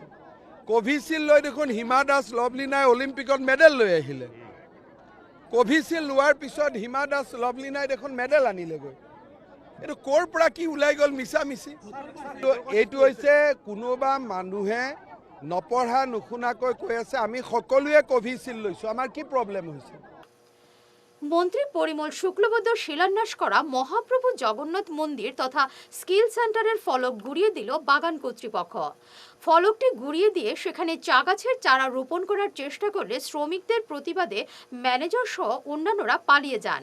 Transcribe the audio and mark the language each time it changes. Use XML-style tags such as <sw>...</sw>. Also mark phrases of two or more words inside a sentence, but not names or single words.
<as>কোভিশিল্ড লৈ দেখোন হিমা দাস লাভলিনাই অলিম্পিকত মেডেল লৈ আহিলে। কোভিশিল্ড লোৱাৰ পিছত হিমা দাস লাভলিনাই দেখোন মেডেল আনিলেগৈ। এইটো ক'ৰ পৰা কি ওলাই গ'ল মিছামিছি? এইটো হৈছে কোনোবা মানুহে নপঢ়া নুশুনাকৈ কৈ আছে আমি সকলোৱে কোভিশিল্ড লৈছোঁ। আমাৰ কি প্রবলেম হৈছে?</as> <bn>মন্ত্রী পরিমল শুক্লবৈদ্য শিলান্যাস করা মহাপ্রভু জগন্নাথ মন্দির তথা স্কিল সেন্টারের ফলক ঘুরিয়ে দিল বাগান কর্তৃপক্ষ। ফলকটি ঘুরিয়ে দিয়ে সেখানে চা গাছের চারা রোপণ করার চেষ্টা করলে শ্রমিকদের প্রতিবাদে ম্যানেজার সহ অন্যান্যরা পালিয়ে যান।</bn>